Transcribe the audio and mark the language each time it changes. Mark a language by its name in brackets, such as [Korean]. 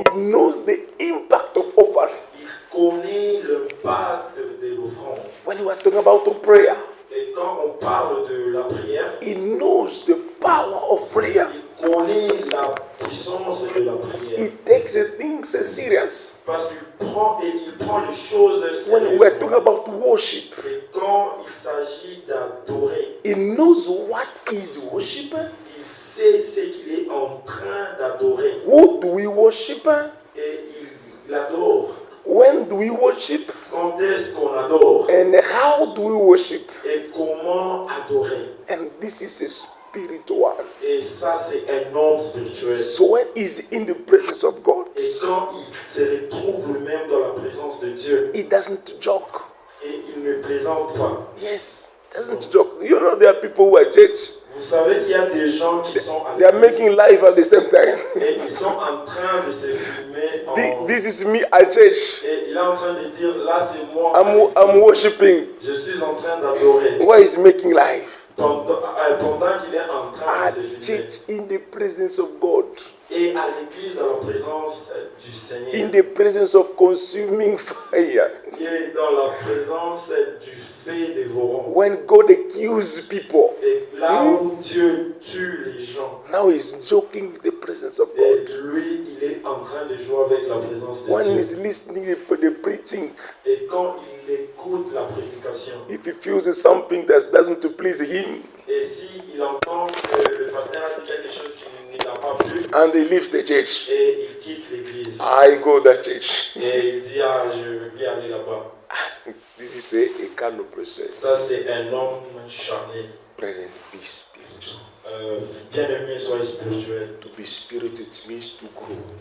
[English] it knows the impact of offering. [French] il connaît l'impact de l'offrande. [English] When we are talking about the prayer, [French] Et quand on parle de la prière, [English] it knows the power of prayer. [French] il connaît la puissance de la prière. [English] It takes the things serious. [French] Parce qu'il prend les choses [English] When we are talking [French] sérieusement. [English] about worship, [French] Et quand il s'agit d'adorer, [English] it knows what is worship. [French] il sait ce qu'il est en train d'adorer. [English] Who do we worship? [French] Et il adore. [English] When do we worship? [French] Quand est-ce qu'on adore? [English] And how do we worship? [French] Et comment adorer? [English] And this is a spiritual. [French] Et ça, c'est un homme spirituel. [English] So when he's in the presence of God, [French] Et quand il se retrouve lui-même dans la présence de Dieu, [English] he doesn't joke. [French] et il ne plaisante pas. [English] Yes, he doesn't joke. You know, there are people who are church. [French] Vous savez qu'il y a des gens qui sont à [English] They are [French] l'église [English] making life at the same time. [French] et ils sont en train de se filmer en... [English] This is me at church. [French] Et il est en train de dire, là c'est moi, [English] I'm worshiping. [French] je suis en train d'adorer. [English] Why is making life? [French] Pendant qu'il est en train [English] At [French] de se filmer. [English] church, in the presence of God, [French] Et à l'église, dans la présence du Seigneur. [English] in the presence of consuming fire. [French] Et dans la présence du feu dévorant. [English] When God accuses people, [French] Et là où Dieu tue les gens. [English] now he's joking with the presence of [French] Et [English] God. [French] lui, il est en train de jouer avec la présence de [English] When [French] Dieu. [English] he's listening to the preaching, [French] Et quand il écoute la prédication, [English] if he feels something that doesn't please him, [French] et s'il entend que le pasteur a dit quelque chose qui ne l'a pas plu, [English] and he leaves the church, [French] et il quitte l'église, [English] I go that church. [French] et il dit, ah, je veux bien aller là-bas. [English] This is a carnal person. [French] Ça, c'est un homme charnel. [English] Brethren, be spiritual. [French] Bien-aimé, soyez spirituel. [English] To be spiritual it means to grow,